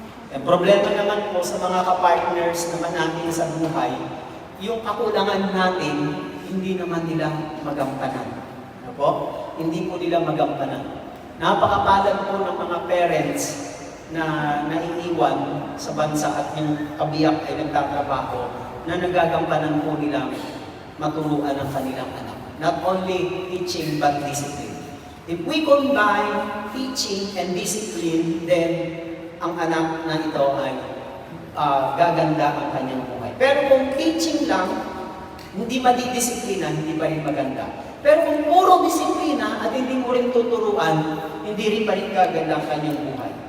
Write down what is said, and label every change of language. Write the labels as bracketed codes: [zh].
[tl] Ang problema naman po sa mga kapartners naman natin sa buhay, yung kakulangan natin, hindi naman nila magampanan. Ano po? Hindi po nila magampanan. Napakapalad po ng mga parents na naiiwan sa bansa at yung kabiyak ay nagtatrabaho na nagagampanan po nila maturuan ang kanilang anak. [en] Not only teaching but discipline. If we combine teaching and discipline, then [tl] ang anak na ito ay gaganda ang kanyang buhay. Pero kung teaching lang, hindi madidisiplina, hindi pa rin maganda. Pero kung puro disiplina at hindi mo rin tuturuan, hindi rin pa rin gaganda ang kanyang buhay.